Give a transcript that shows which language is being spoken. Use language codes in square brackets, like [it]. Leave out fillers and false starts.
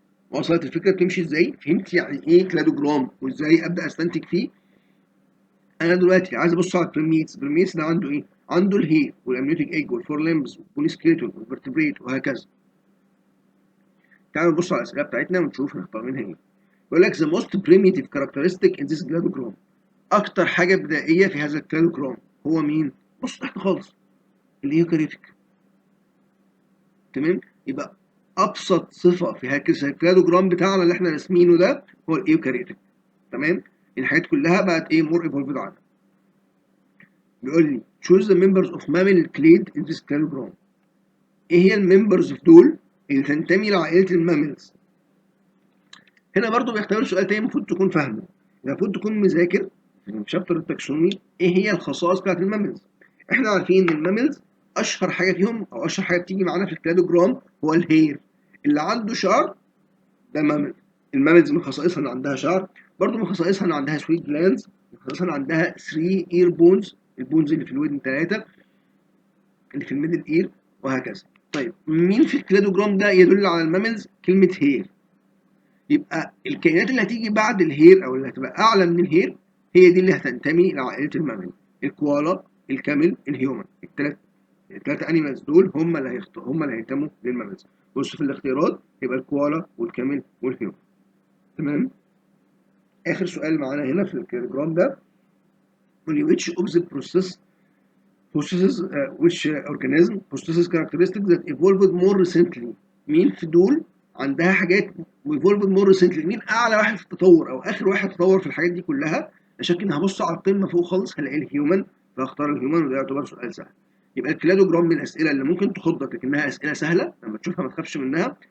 [ar] وصلت الفكره بتمشي ازاي؟ فهمت يعني ايه كلادوجرام وازاي ابدا استنتج فيه؟ انا دلوقتي عايز ابص على البريميتس. البريميتس ده عنده ايه؟ عنده الهير والامنيوتيك ايج والفور ليمبس والبوليسكيتون والفرتبريت وهكذا. تعالوا نبص على الاسئله بتاعتنا ونشوف نختار منها ايه. يقول لك [en] the most primitive characteristic in this cladogram. [ar] اكتر حاجه بدائيه في هذا الكلادوجرام هو مين؟ بص تحت خالص، اليوكاريوتيك. تمام؟ يبقى ابسط صفه في هذا الكلادوجرام بتاعنا اللي احنا راسمينه ده هو الايوكاريوتيك. تمام؟ الحاجات كلها بقت ايه؟ مور ايفولفد عنها. بيقول لي [en] choose the members of mammal clade in this cladogram. [ar] ايه هي الممبرز في دول اللي تنتمي لعائله الماملز؟ هنا برضو بيختبر سؤال تاني المفروض تكون فاهمه، المفروض تكون مذاكر في شابتر التاكسونومي ايه هي الخصائص بتاعت الماملز. احنا عارفين ان الماملز اشهر حاجه فيهم او اشهر حاجه بتيجي معانا في الكلادوجرام هو الهير. اللي عنده شعر ده مامل. الماملز من خصائصها ان عندها شعر، برضو من خصائصها ان عندها سويت جلاندز، من خصائصها ان عندها 3 اير بونز، البونز اللي في الودن 3 اللي في الميدل اير، وهكذا. طيب مين في الكلادوجرام ده يدل على الماملز؟ كلمه هير. يبقى الكائنات اللي هتيجي بعد الهير او اللي هتبقى اعلى من الهير هي دي اللي هتنتمي لعائله المامل. الكوالا، الكامل، الهيومن. الثلاثه انيمالز دول هم اللي هينتموا للماملز. بص في الاختيارات يبقى الكوالا والكامل والهيومن. تمام. اخر سؤال معانا هنا في الكيلوجرام ده [en] which of the processes which organism possesses characteristics that evolved more recently. [ar] مين في دول عندها حاجات [en] evolved more recently؟ [ar] مين اعلى واحد في التطور او اخر واحد تطور في الحاجات دي كلها؟ اشك ان هبص على القمه فوق خالص هلاقي الهيومن، فاختار الهيومن وده يعتبر سؤال سهل. يبقى الكلادوجرام من الاسئله اللي ممكن تخضك لكنها اسئله سهله لما تشوفها ما تخافش منها.